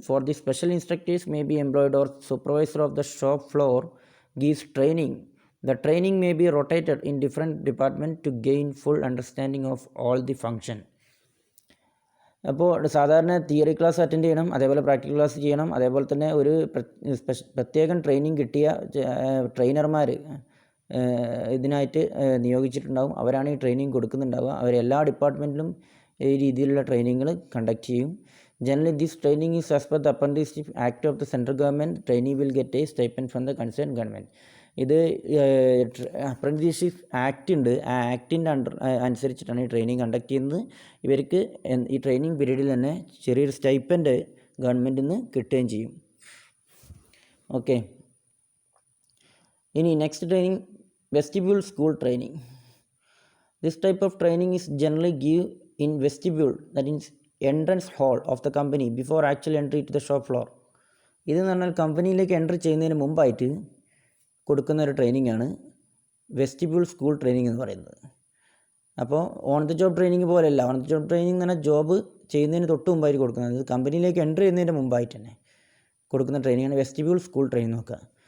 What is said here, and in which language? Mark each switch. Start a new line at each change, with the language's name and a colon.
English: For the special instructors may be employed or supervisor of the shop floor gives training. The training may be rotated in different departments to gain full understanding of all the function.
Malayalam: അപ്പോൾ സാധാരണ theory class attend ചെയ്യണം, അതേപോലെ practical class ചെയ്യണം. അതേപോലെ തന്നെ ഒരു പ്രത്യേകം training കിട്ടിയ ട്രെയിനർമാർ ഇതിനായിട്ട് നിയോഗിച്ചിട്ടുണ്ടാവും. അവരാണ് ഈ ട്രെയിനിങ് കൊടുക്കുന്നുണ്ടാവുക. അവരെല്ലാ ഡിപ്പാർട്ട്മെൻറ്റിലും ഈ രീതിയിലുള്ള ട്രെയിനിങ്ങുകൾ കണ്ടക്ട് ചെയ്യും.
English: Generally this training is as per the apprenticeship act of the central government. Trainee will get a stipend from the concern government.
Malayalam: ഇത് അപ്രന്റീസ്ഷിപ്പ് ആക്ട് ഉണ്ട്. ആ ആക്ടിൻ്റെ അനുസരിച്ചിട്ടാണ് ഈ ട്രെയിനിങ് കണ്ടക്ട് ചെയ്യുന്നത്. ഇവർക്ക് ഈ ട്രെയിനിങ് പീരീഡിൽ തന്നെ ചെറിയൊരു സ്റ്റൈപ്പൻഡ് ഗവൺമെൻറ്റിൽ നിന്ന് കിട്ടുകയും ചെയ്യും. ഓക്കെ, ഇനി next training vestibule school training.
English: This type of training is generally give in vestibule, that is entrance hall of the company before actual entry to the shop floor.
Malayalam: ഇതെന്ന് പറഞ്ഞാൽ കമ്പനിയിലേക്ക് എൻട്രി ചെയ്യുന്നതിന് മുമ്പായിട്ട് കൊടുക്കുന്ന ഒരു ട്രെയിനിങ് ആണ് vestibule school training എന്ന് പറയുന്നത്. അപ്പോൾ ഓൺ ദ ജോബ് ട്രെയിനിങ് പോലെയല്ല. ഓൺ ദ ജോബ് ട്രെയിനിങ് എന്ന് പറഞ്ഞാൽ ജോബ് ചെയ്യുന്നതിന് തൊട്ട് മുമ്പായിട്ട് കൊടുക്കുന്നത്, കമ്പനിയിലേക്ക് എൻട്രി ചെയ്യുന്നതിന് മുമ്പായിട്ട് തന്നെ കൊടുക്കുന്ന ട്രെയിനിങ്ങാണ് വെസ്റ്റിബ്യൂൾ സ്കൂൾ ട്രെയിനിങ് നോക്കുക.